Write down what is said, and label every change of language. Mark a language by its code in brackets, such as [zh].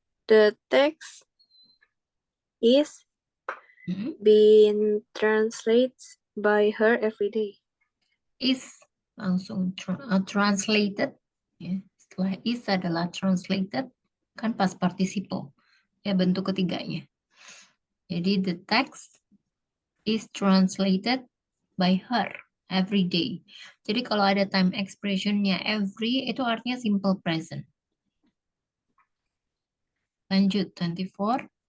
[en] The text is being translated by her every day. [id] Is langsung translated. Ya. Setelah is adalah translated, kan past participle. Ya, bentuk ketiganya. Jadi [en] the text is translated by her every day. [id] Jadi kalau ada time expressionnya every, itu artinya simple present. Lanjut, 24.